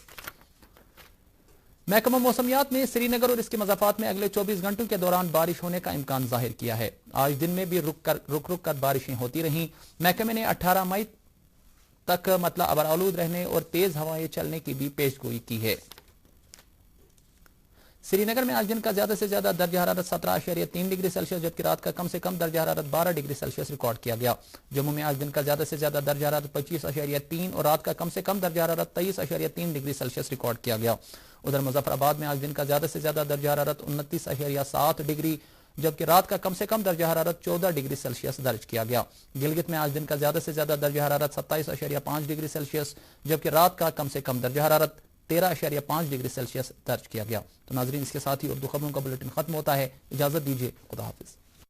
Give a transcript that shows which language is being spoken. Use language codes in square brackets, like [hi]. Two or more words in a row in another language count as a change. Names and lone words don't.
[ur] محکمہ موسمیات نے سری نگر اور اس کے مضافات میں اگلے 24 گھنٹوں کے دوران بارش ہونے کا امکان ظاہر کیا ہے۔ آج دن میں بھی رک رک کر بارشیں ہوتی رہیں۔ محکمے نے 18 مئی تک مطلع ابرآلود رہنے اور تیز ہوائیں چلنے کی بھی پیش گوئی کی ہے۔ سری نگر میں آج دن کا زیادہ سے زیادہ درجہ حرارت 17.3 ڈگری سیلسیس جبکہ رات کا کم سے کم درجہ حرارت 12 ڈگری سیلسیس ریکارڈ کیا گیا۔ جموں میں آج دن کا زیادہ سے زیادہ درجہ حرارت 25.3 اور رات کا کم سے کم درجہ حرارت 23.3 ڈگری سیلسیس ریکارڈ کیا گیا۔ ادھر مظفر آباد میں آج دن کا زیادہ سے زیادہ درجہ حرارت 29.7 ڈگری جبکہ رات کا کم سے کم درجہ حرارت 14 ڈگری سیلسیس درج کیا گیا۔ گلگت میں آج دن کا زیادہ سے زیادہ درجہ حرارت 27.5 ڈگری سیلسیس جبکہ رات کا کم سے کم درجہ حرارت 13.5 ڈگری سیلسیس درج کیا گیا۔ تو ناظرین، اس کے ساتھ ہی اردو خبروں کا بلیٹن ختم ہوتا ہے۔ اجازت دیجیے، خدا حافظ۔